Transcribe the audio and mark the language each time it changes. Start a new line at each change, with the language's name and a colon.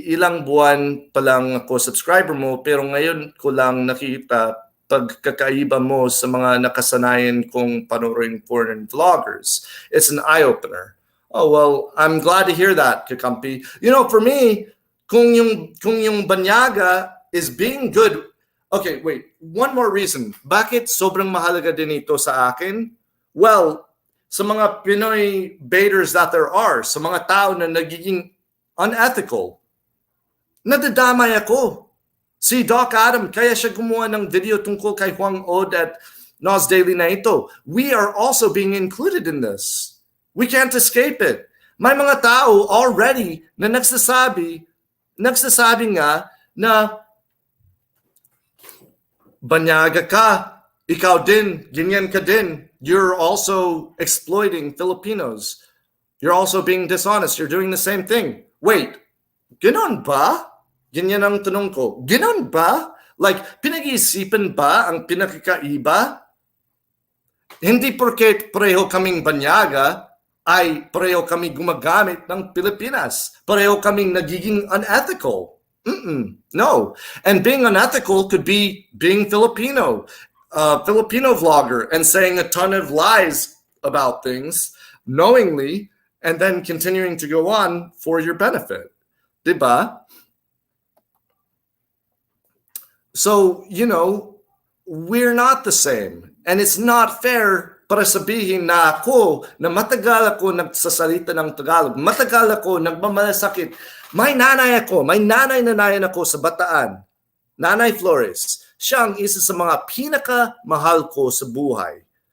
Filipino: Ilang buwan pa lang ako subscriber mo, pero ngayon ko lang nakita pagkakaiba mo sa mga nakasanayan kong panoorin foreign vloggers.
English: It's an eye-opener. Oh, well, I'm glad to hear that, Kakampi. You know, for me,
Filipino: kung yung banyaga
English: is being good. Okay, wait. One more reason.
Filipino: Bakit sobrang mahalaga din ito sa akin? Well, sa mga Pinoy baiters
English: that there are,
Filipino: sa mga tao na nagiging unethical, nadadamay ako. Si Doc Adam, kaya siya gumawa ng video tungkol kay Juan Od at Nas Daily na ito.
English: We are also being included in this. We can't escape it.
Filipino: May mga tao already na nagsasabi nga na banyaga ka, ikaw din, ganyan ka din.
English: You're also exploiting Filipinos. You're also being dishonest. You're doing the same thing.
Filipino: Wait, ganon ba? Ganyan ang tanong ko. Ganon ba? Like, pinag-iisipan ba ang pinakakaiba? Hindi porket pareho kaming banyaga, ay pareho kami gumagamit ng Pilipinas. Pareho kaming nagiging unethical. No.
English: And being unethical could be being Filipino, Filipino vlogger, and saying a ton of lies about things knowingly and then continuing to go on for your benefit. Diba? So, you know, we're not the same. And it's not fair
Filipino: para sabihin na ako, na matagal ako nagsasalita ng Tagalog, matagal ako nagmamalasakit. May nanay ako sa Bataan, Nanay Flores. Siya ang isa sa mga pinakamahal ko sa buhay.